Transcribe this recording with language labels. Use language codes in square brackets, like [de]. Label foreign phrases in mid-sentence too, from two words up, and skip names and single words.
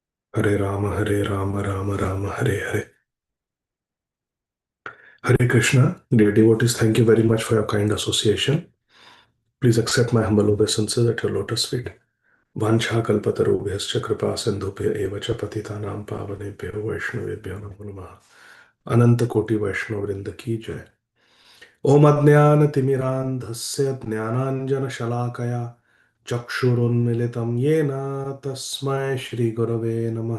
[sa] हरे राम राम राम हरे हरे. [en] Hare Krishna, dear devotees, thank you very much for your kind association. Please accept my humble obeisances at your lotus feet. [sa] वाञ्छा कल्पतरुभ्यश्च कृपा सिन्धुभ्य एव च पतितानाम् पावनेभ्यो वैष्णवेभ्यो नमो नमः. [hi] अनन्त कोटि वैष्णव वृन्द की जय. [sa] ओम् अज्ञानतिमिरान्धस्य ज्ञानाञ्जन शलाकया चक्षुरुन्मिलितं येन तस्मै श्रीगुरवे नमः.